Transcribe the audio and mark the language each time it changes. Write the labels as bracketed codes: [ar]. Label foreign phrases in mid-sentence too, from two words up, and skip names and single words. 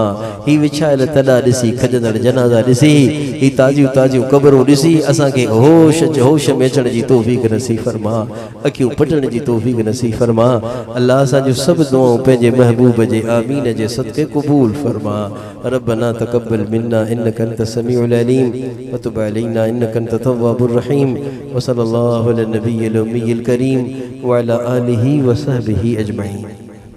[sd] ही विछायल तॾा ॾिसी, खजंदड़ जनाज़ा ॾिसी, ही ताज़ियूं ताज़ियूं क़बरूं ॾिसी असांखे होश में अचण जी तौफ़ीक़ नसीब फरमा, अखियूं पटण जी तौफ़ीक़ नसीब फरमा। अल्लाह असांजूं सभु दुआऊं पंहिंजे महबूब जे आमीन जे सदके क़बूल फरमा। [ar] ربنا تقبل منا إنك أنت السميع العليم وتب علينا إنك أنت التواب الرحيم. وصلى الله على النبي الأمي الكريم وعلى آله وصحبه أجمعين.